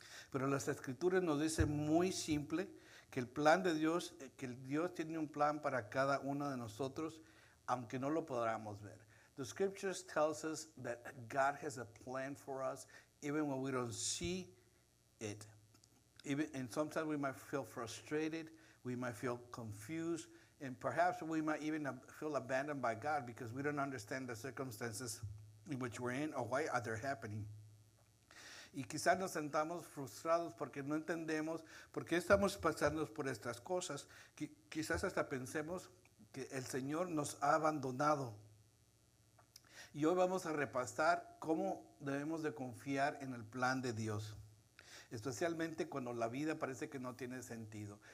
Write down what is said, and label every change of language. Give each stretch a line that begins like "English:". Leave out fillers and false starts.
Spanish: Pero las Escrituras nos dicen muy simple que el plan de Dios, que Dios tiene un plan para cada uno de nosotros, aunque no lo podamos ver.
English: The Scriptures tells us that God has a plan for us even when we don't see it. And sometimes we might feel frustrated, we might feel confused, and perhaps we might even feel abandoned by God because we don't understand the circumstances in which we're in or why are they happening.
Spanish: Y quizás nos sentamos frustrados porque no entendemos por qué estamos pasando por estas cosas. Quizás hasta pensemos que el Señor nos ha abandonado. Y hoy vamos a repasar cómo debemos de confiar en el plan de Dios, especialmente cuando la vida parece que no tiene sentido.